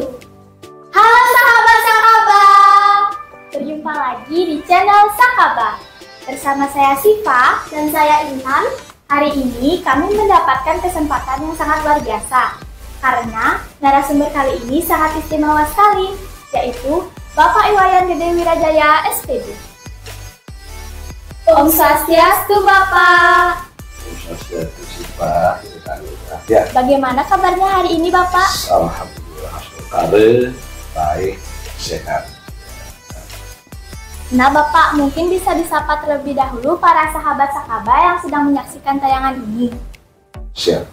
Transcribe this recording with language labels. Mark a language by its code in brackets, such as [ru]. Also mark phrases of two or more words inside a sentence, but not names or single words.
[id] Halo sahabat-sahabat, berjumpa lagi di channel Sakaba. Bersama saya Siva dan saya Intan. Hari ini kami mendapatkan kesempatan yang sangat luar biasa karena narasumber kali ini sangat istimewa sekali, yaitu Bapak Iwayan Gede Wirajaya SPB. Om Swastiastu Bapak. Om Swastiastu Siva. Ya. Bagaimana kabarnya hari ini Bapak? Alhamdulillah, kabar baik, sehat. Nah Bapak, mungkin bisa disapa terlebih dahulu para sahabat Sakaba yang sedang menyaksikan tayangan ini. Siap.